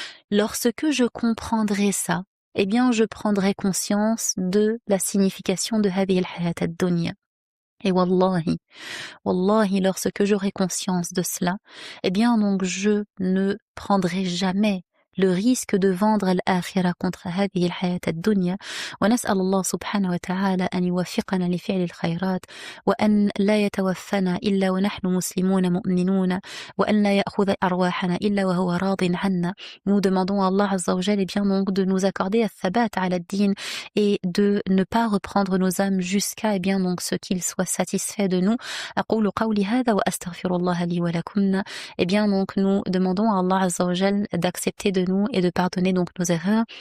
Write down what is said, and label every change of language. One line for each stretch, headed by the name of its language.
French: Lorsque je comprendrai ça, eh bien je prendrai conscience de la signification de
Arabic: هذه الحياة الدنيا.
French: Et wallahi, lorsque j'aurai conscience de cela, eh bien donc, je ne prendrai jamais le risque de vendre l'akhira contre
Arabic: هذه الحياة الدنيا. ونسأل الله سبحانه وتعالى أن يوفقنا لفعل الخيرات, وأن لا يتوفنا إلا ونحن مسلمون مؤمنون, وأن لا يأخذ أرواحنا إلا وهو راض عنا.
French: Nous demandons à Allah Azza wa Jal, eh bien donc, de nous accorder
Arabic: al-thabat ala ad-din,
French: et de ne pas reprendre nos âmes jusqu'à, eh bien donc, ce qu'il soit satisfait de nous.
Arabic: أقول قولي هذا وأستغفر الله لي ولكم.
French: Eh bien donc, nous demandons à Allah Azza wa Jal d'accepter de nous et de pardonner donc nos erreurs.